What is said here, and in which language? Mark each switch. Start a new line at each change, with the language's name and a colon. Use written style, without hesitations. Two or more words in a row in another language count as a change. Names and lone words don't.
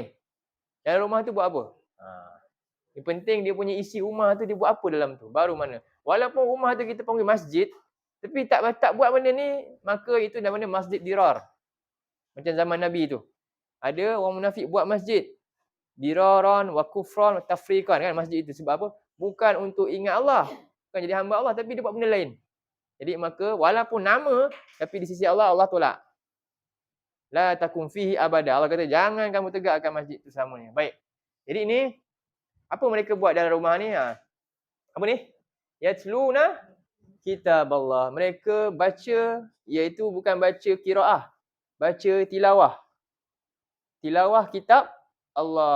Malay: Dalam rumah tu buat apa? Yang penting dia punya isi rumah tu dia buat apa dalam tu. Baru mana. Walaupun rumah tu kita panggil masjid, tapi tak buat benda ni, maka itu namanya masjid dirar. Macam zaman Nabi tu. Ada orang munafik buat masjid.
Arabic: ضرارا وكفرا وتفريقا
Malay: kan masjid itu. Sebab apa? Bukan untuk ingat Allah. Bukan jadi hamba Allah tapi dia buat benda lain. Jadi maka walaupun nama tapi di sisi Allah, Allah tolak.
Arabic: لا تقم فيه أبدا.
Malay: Allah kata jangan kamu tegakkan masjid itu selamanya. Baik. Jadi ini apa mereka buat dalam rumah ni? Apa ni?
Arabic: يتلون كتاب الله.
Malay: Mereka baca, iaitu bukan baca qiraah. Baca tilawah. Tilawah kitab Allah.